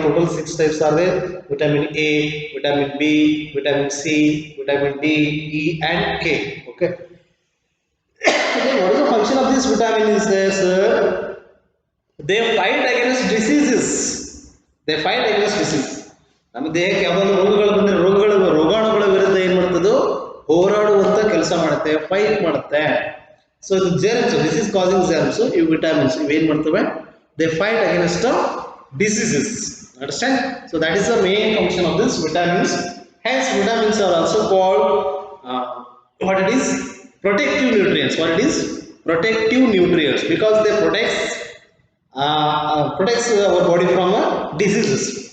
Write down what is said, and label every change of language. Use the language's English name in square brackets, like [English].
[English] Total six types are there: vitamin A, vitamin B, vitamin C, vitamin D, E, and K. Okay. Then what is the function of this vitamin? Is there, sir? They fight against diseases. They fight against disease. [Kannada] ನಮ್ಮ ದೇಹಕ್ಕೆ ಯಾವುದಾದ್ರು ರೋಗಗಳು ಬಂದರೆ ರೋಗಾಣುಗಳ ವಿರುದ್ಧ ಏನು ಮಾಡ್ತದೋ ಹೋರಾಡುವಂತ ಕೆಲಸ ಮಾಡುತ್ತೆ, fight ಮಾಡುತ್ತೆ. ಸೊ ಇದು ಜರ್ಮ್ಸ್, [English] disease causing germs, [Kannada] ಇವು ವಿಟಮಿನ್ಸ್ ಇವೇನು ಮಾಡ್ತವೆ? [English] They fight against diseases. Understand? So that is the main function of this vitamins. Hence vitamins are also called what it is? Protective nutrients. What it is? Protective nutrients, because they protects our body from diseases.